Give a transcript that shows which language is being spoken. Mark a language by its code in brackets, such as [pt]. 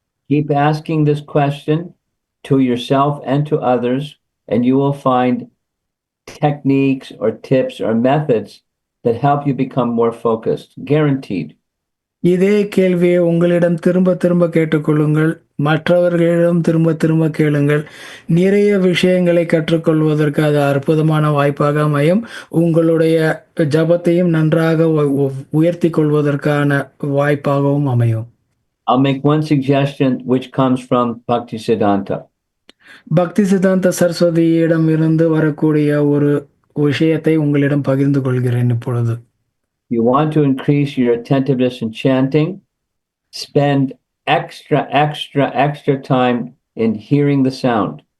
[en] Keep asking this question to yourself and to others, and you will find techniques or tips or methods that help you become more focused, guaranteed. [ta] இதே கேள்வியை உங்களிடம் திரும்ப திரும்ப கேட்டுக்கொள்ளுங்கள். மற்றவர்களிடம் திரும்ப திரும்ப கேளுங்கள். நிறைய விஷயங்களை கற்றுக்கொள்வதற்கு அது அற்புதமான வாய்ப்பாக அமையும். உங்களுடைய ஜபத்தையும் நன்றாக உயர்த்திக் கொள்வதற்கான வாய்ப்பாகவும் அமையும். [en] I'll make one suggestion which comes from Bhaktisiddhanta. [ta] பக்தி சித்தாந்த சரஸ்வதியிடம் இருந்து வரக்கூடிய ஒரு விஷயத்தை உங்களிடம் பகிர்ந்து கொள்கிறேன் இப்பொழுது. [en] You want to increase your attentiveness in chanting, spend extra time in hearing the sound.